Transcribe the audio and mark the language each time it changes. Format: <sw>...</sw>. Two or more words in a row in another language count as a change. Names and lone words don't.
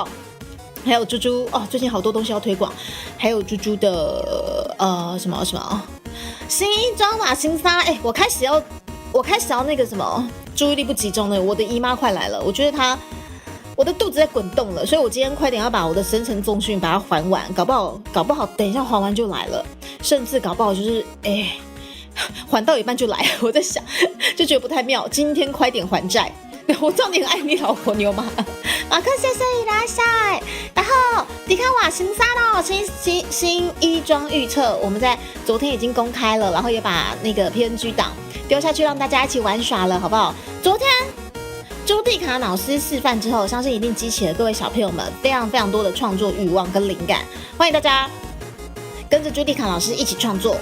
<zh>还有猪猪最近好多东西要推广，还有猪猪的什么新衣装嘛，新纱，我开始要那个什么注意力不集中了，我的姨妈快来了，我觉得我的肚子在滚动了，所以我今天快点要把我的深层重训把它还完，搞不好等一下还完就来了，甚至搞不好就是还到一半就来，我在想就觉得不太妙，今天快点还债。我知道你很爱你老婆牛马克先生いらっしゃい。然后迪卡瓦新纱咯，新衣装预测，我们在昨天已经公开了，然后也把那个 PNG 档丢下去让大家一起玩耍了，好不好？昨天朱蒂卡老师示范之后，相信一定激起了各位小朋友们非常非常多的创作欲望跟灵感，欢迎大家跟着朱蒂卡老师一起创作。</zh>